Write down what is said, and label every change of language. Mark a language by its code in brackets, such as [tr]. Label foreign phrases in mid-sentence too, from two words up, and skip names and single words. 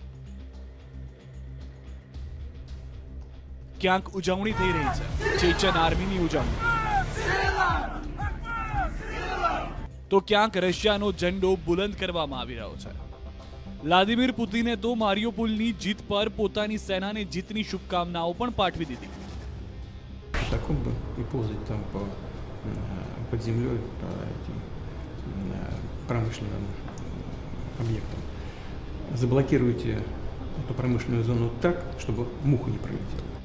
[gu] ક્યાંક ઉજવણી થઈ રહી છે, ચેચન આર્મીની ઉજવણી, તો ક્યાંક રશિયાનો ઝંડો બુલંદ કરવામાં આવી રહ્યો છે. વ્લાદિમીર પુતિને તો મારિયોપોલની જીત પર પોતાની સેનાને જીતની શુભકામનાઓ પણ પાઠવી દીધી. [ru] под землей по этим промышленным объектам. Заблокируйте эту промышленную зону так, чтобы муха не пролетела.